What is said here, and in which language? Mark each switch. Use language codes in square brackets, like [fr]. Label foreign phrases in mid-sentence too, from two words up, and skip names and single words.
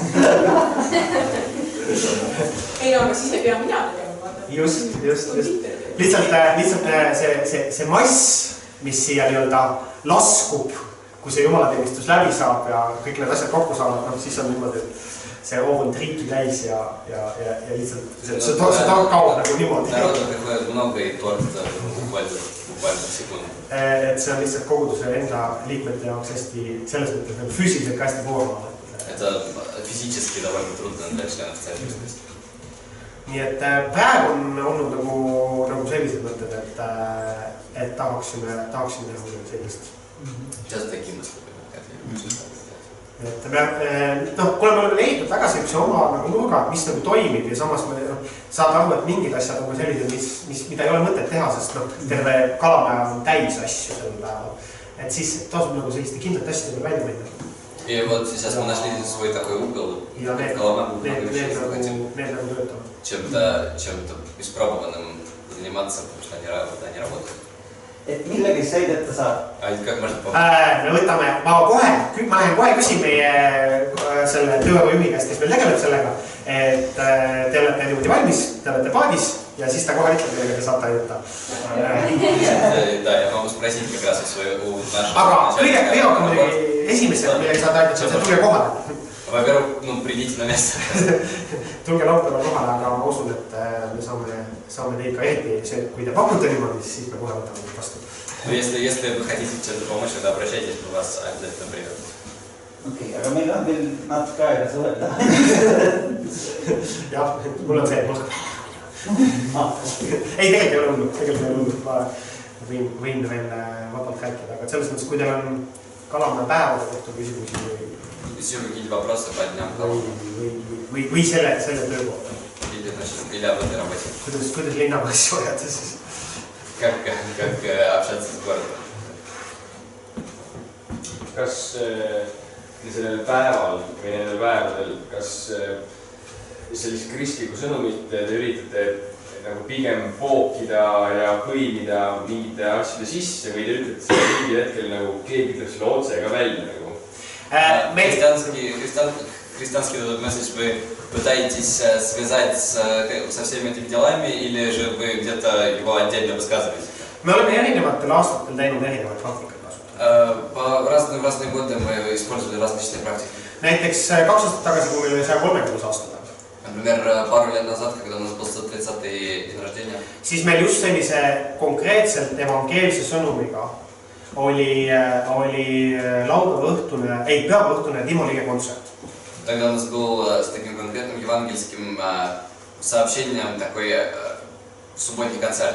[et] Ei, aga siis ei pea mina tegema. Just. Lihtsalt see mass mis siia nii-öelda laskub, kui see jumalateenistus läbi saab ja kõik need asjad kokku saavad, no siis on niimoodi, et see hoov on triiki täis ja lihtsalt see kaob nagu niimoodi. [ru] Народу приходит много и торт буквально секунду. [et] Et see on lihtsalt koguduse enda liikmete jaoks hästi, selles mõttes nagu füüsiliselt ka hästi koormav. [ru] Это физически довольно трудно для членов церкви. [et] Nii et praegu on olnud nagu sellised mõtted, et tahaksime nagu sellist. [ru] Сейчас такие мысли. [et] Et kuna me oleme leidnud väga sellise oma nagu nurga, mis nagu toimib ja samas me saad aru, et mingid asjad on sellised, mida ei ole mõtet teha, sest terve Kalamaja on täis asju sellel päeval. Et siis tasub nagu selliste kindlate asjadega välja minna. [ru] И вот сейчас мы нашли свой такой угол. [et] Ja need nagu töötavad. [ru] Чем-то испробованным заниматься, потому что они работают. [et] Et millegis sõideta saab? [ru] Как можно попасть? [et] Me võtame, ma lähen kohe küsin meie selle tööjuhi käest, kes meil tegeleb sellega, et te olete niimoodi valmis, te olete paadis ja siis ta kohe ütleb, millega te saate aidata. [ru] Да, я могу спросить как раз у нашего... [et] Aga kõige rohkem muidugi esimesed, millega saate aidata, see tulge kohale. [ru] Во-первых, придите на место. [et] Tulge laupäeval kohale, aga ma usun, et me saame teid ka eriti, kui te pakute niimoodi, siis me kohe võtame vastu. [ru] Если вы хотите чем-то помочь, тогда обращайтесь, мы вас обязательно придем. [et] Okei, aga meil on veel natuke aega suhelda. Jah, mul on see, ei, tegelikult ei ole hullu, ma võin veel vabalt rääkida, aga selles mõttes, kui teil on Kalamaja päevade kohta küsimusi [ru] Если какие-то вопросы по дням [et] või selle töö kohta. [ru] Или об этой работе. [et] Kuidas linnaga asju ajada siis? [ru] Как общаться с городом? [et] Kas sellel päeval või nendel päevadel, kas sellist kristlikku sõnumit te üritate nagu pigem pookida ja põimida mingite asjade sisse või te ütlete seda mingil hetkel nagu keegi ütleb selle otse ka välja nagu? [ru] Христианский этот месседж вы пытаетесь связать со всеми этими делами или же вы где-то его отдельно высказываете? [et] Me oleme erinevatel aastatel teinud erinevaid praktikaid [ru] В разные годы мы использовали различные практики. [et] Näiteks 2 aastat tagasi, kui meil oli 130 aastapäev. [ru] Например, пару лет назад, когда у нас был 130-й день рождения. [et] Siis meil just sellise konkreetselt evangeelse sõnumiga oli pühapäeva õhtune Timo Lige kontsert. [ru] Тогда у нас был с таким конкретным евангельским сообщением такой субботний концерт.